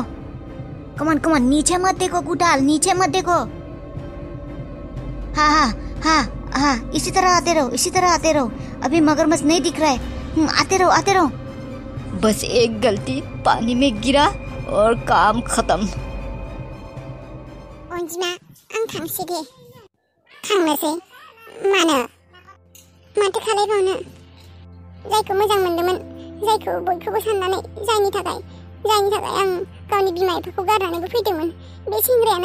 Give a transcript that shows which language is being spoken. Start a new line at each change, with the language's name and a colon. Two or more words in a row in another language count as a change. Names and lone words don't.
English: come on,
Hindi: नीचे मत देखो गुटाल, नीचे मत देखो। हाँ, इसी तरह आते रहो। अभी मगरमच्छ नहीं दिख रहा है। आते रहो। बस एक गलती, पानी में गिरा और काम खत्म।
Bodo: अनजिमा, आं थांसै दे। थांनोसै? माथो खालायबावनो? जायखौ मोजां मोनदोंमोन, जायखौ बयखौबो साननानै, जायनि थाखाय आं गावनि बिमा बिफाखौ गारनानैबो फैदोंमोन बे सेंग्रायानो